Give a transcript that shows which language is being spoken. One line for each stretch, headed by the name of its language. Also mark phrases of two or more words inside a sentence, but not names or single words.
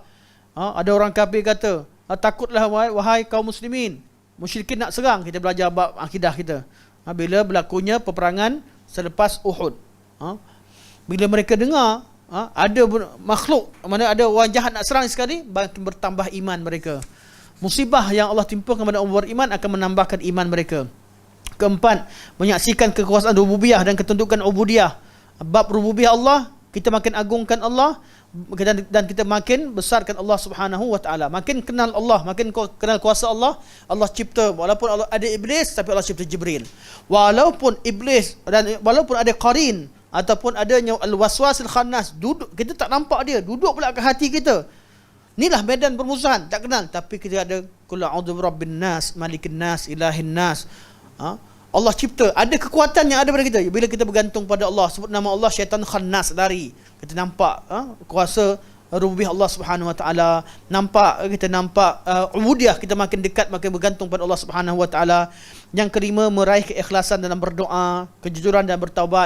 Malay: Ada orang kafir kata, takutlah wahai kaum muslimin, musyrikin nak serang. Kita belajar bab akidah kita. Bila berlakunya peperangan selepas Uhud, bila mereka dengar ada makhluk, mana ada orang jahat nak serang sekali, makin bertambah iman mereka. Musibah yang Allah timpakan kepada orang beriman akan menambahkan iman mereka. Keempat, menyaksikan kekuasaan rububiyah dan ketundukan ubudiyah. Bab rububiyah Allah, kita makin agungkan Allah, dan kita makin besarkan Allah
Arabic: سبحانه وتعالى.
Malay: Makin kenal Allah, makin kenal kuasa Allah. Allah cipta, walaupun Allah ada iblis, tapi Allah cipta Jibril. Walaupun iblis dan walaupun ada qarin ataupun adanya
Arabic: الوسواس الخناس,
Malay: duduk, kita tak nampak dia, duduk pula ke hati kita. Inilah medan permusuhan, tak kenal, tapi kita ada
Arabic: قل أعوذ برب الناس، ملك الناس، إله الناس.
Malay: Allah cipta, ada kekuatan yang ada pada kita. Bila kita bergantung pada Allah, sebut nama Allah, syaitan khannas lari. Kita nampak kuasa rububiyah Allah
Arabic: سبحانه وتعالى.
Malay: Kita nampak ubudiyah, kita makin dekat, makin bergantung pada Allah
Arabic: سبحانه وتعالى.
Malay: Yang kelima, meraih keikhlasan dalam berdoa, kejujuran dan bertaubat.